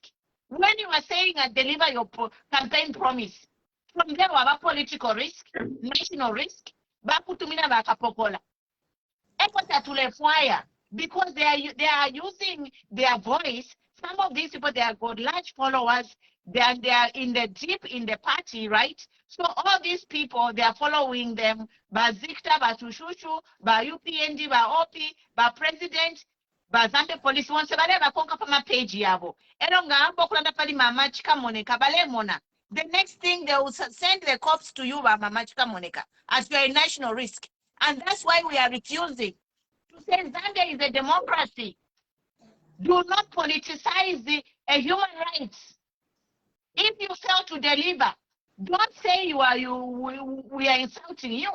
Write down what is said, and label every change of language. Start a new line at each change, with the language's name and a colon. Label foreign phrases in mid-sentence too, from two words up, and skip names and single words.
English: When you are saying deliver your campaign promise, from there we have a political risk, national risk, because they are using their voice. Some of these people, they have got large followers, they are deep in the party, right? So all these people, they are following them by Zikta, by Tushushu, by UPND, by OP, by President.
Bemba: Bazambe police once baleba konka pama page yabo. Elonga ambo kulanda pali mama chika moneka balemona.
English: The next thing they will send the cops to you by
Bemba: mama chika moneka
English: as you are a national risk. And that's why we are refusing to say Zambia is a democracy. Do not politicize a human rights. If you fail to deliver, don't say we are insulting you.